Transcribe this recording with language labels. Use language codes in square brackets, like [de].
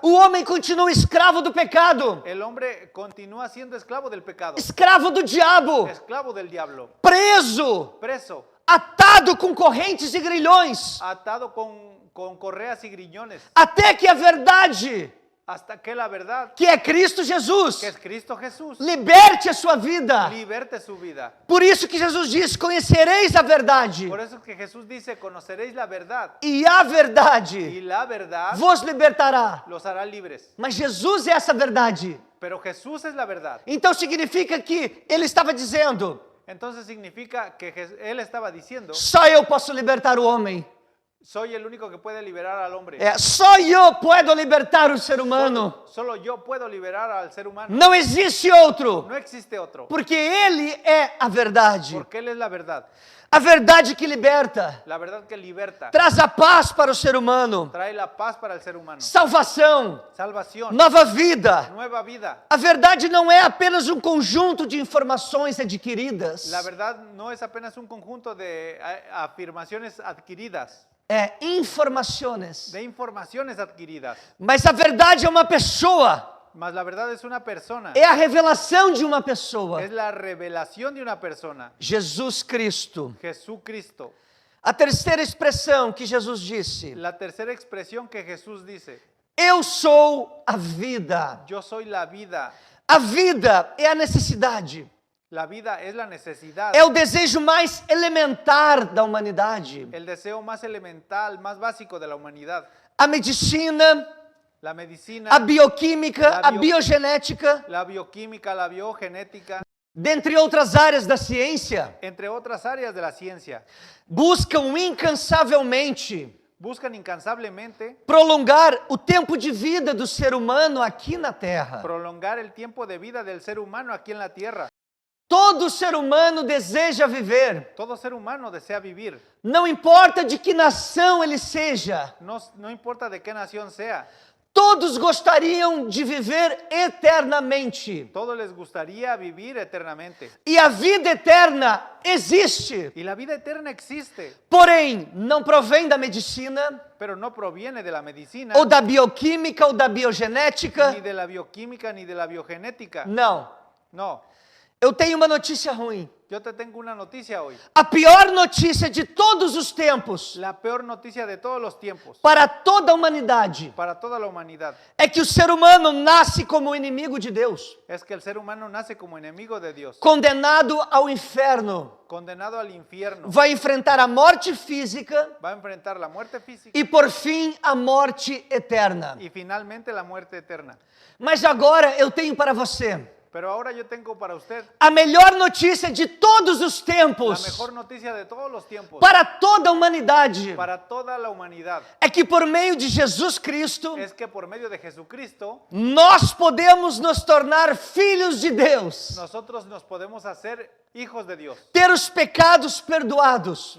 [pt] o homem continua escravo do pecado, [es] el hombre continúa siendo esclavo del pecado, [pt] escravo do diabo, [es] esclavo del diablo, [pt] preso, [es] preso, [pt] atado com correntes e grilhões, [es] atado con correas y griñones, [pt] até que a verdade, [es] hasta que la verdad, [pt] que é Cristo Jesus, [es] que es Cristo Jesús, [pt] liberte a sua vida. [es] liberte su vida. [pt] Por isso que Jesus diz: conhecereis a verdade, [es] Por eso es que Jesús dice, conoceréis la verdad, [pt] e a [es] y [pt] verdade [es] la verdad [pt] vos libertará. [es] los hará libres. [pt] Mas Jesus é essa verdade. [es] Pero Jesús es la verdad. [pt] Então significa que ele estava dizendo: [es] Entonces significa que Él estaba diciendo, [pt] só eu posso libertar o homem. [es] soy el único que puede liberar al hombre. [pt] Só eu puedo libertar o ser humano. [es] Solo yo puedo liberar al ser humano. [pt] Não existe outro. [es] No existe otro. [pt] Porque ele é a verdade. [es] Porque Él es la verdad. [pt] A verdade que liberta. [es] La verdad que liberta. [pt] Traz a paz para o ser humano. [es] Trae la paz para el ser humano. [pt] Salvação. [es] Salvación. [pt] Nova vida. [es] Nueva vida. [pt] A verdade não é apenas um conjunto de informações adquiridas. [es] La verdad no es apenas un conjunto de afirmaciones adquiridas. [pt] É informações. [es] De informaciones adquiridas. [pt] Mas a verdade é uma pessoa. [es] Mas la verdad es una persona. [pt] É a revelação de uma pessoa. [es] Es la revelación de una persona. [pt] Jesus Cristo. [es] Jesucristo. [pt] A terceira expressão que Jesus disse: [es] La tercera expresión que Jesús dice, [pt] eu sou a vida. [es] yo soy la vida. [pt] A vida é a necessidade. [es] La vida es la necesidad. [pt] É o desejo mais elementar da humanidade. [es] El deseo más elemental, más básico de la humanidad. [pt] A medicina, [es] La medicina, [pt] a bioquímica, [es] La [pt] a bio- biogenética, [es] la bioquímica, la biogenética, [pt] dentre outras áreas da ciência, [es] entre otras áreas de la ciencia, [pt] buscam incansavelmente [es] buscan incansablemente [pt] prolongar o tempo de vida do ser humano aqui na Terra. [es] prolongar el tiempo de vida del ser humano aquí en la tierra. [pt] Todo ser humano deseja viver. [es] Todo ser humano desea vivir. [pt] Não importa de que nação ele seja. [es] No importa de qué nación sea. [pt] Todos gostariam de viver eternamente. [es] Todos les gustaría vivir eternamente. [pt] E a vida eterna existe. [es] Y la vida eterna existe, [pt] Porém, não provém da medicina, [es] pero no proviene de la medicina, [pt] ou da bioquímica, ou da biogenética. [es] ni de la bioquímica, ni de la biogenética. [pt] Não. [es] No, [pt] Eu tenho uma notícia ruim. [es] yo te tengo una noticia hoy. [pt] A pior notícia de todos os tempos [es] La peor noticia de todos los tiempos [pt] para toda a humanidade [es] para toda la humanidad [pt] é que o ser humano nasce como inimigo de Deus, [es] es que el ser humano nace como enemigo de Dios, [pt] condenado ao inferno. [es] condenado al infierno. [pt] Vai enfrentar a morte física [es] Va a enfrentar la muerte física [pt] e, por fim, a morte eterna. [es] y finalmente la muerte eterna. [pt] Mas agora eu tenho para você [es] Pero ahora yo tengo para usted [pt] a melhor notícia de todos os [es] la [pt] tempos [es] mejor noticia de todos los tiempos [pt] para toda a humanidade. [es] para toda la humanidad. [pt] É que por meio de Jesus Cristo, [es] Es que por medio de Jesucristo [pt] nós podemos nos tornar filhos de Deus, [es] nosotros nos podemos hacer hijos de Dios, [pt] ter os pecados perdoados,